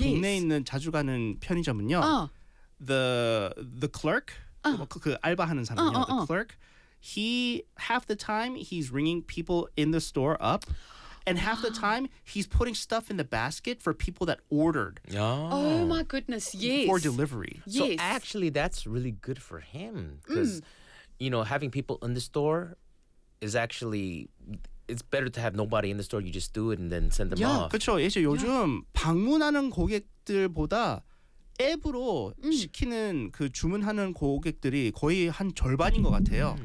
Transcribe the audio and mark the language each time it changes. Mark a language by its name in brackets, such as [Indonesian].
[Korean] 동네에 있는 자주 가는 편의점은요. [English] The clerk, the [Korean] 알바하는 사람이요. [English] The clerk, he half the time he's ringing people in the store up, and half the time he's putting stuff in the basket for people that ordered. Oh my goodness! Yes, for delivery. Yes. So actually, that's really good for him because you know, having people in the store is actually. It's better to have nobody in the store. You just do it and then send them off. [Korean] 그렇죠. 이제 요즘 방문하는 고객들보다 앱으로 시키는 그 주문하는 고객들이 거의 한 절반인 것 같아요.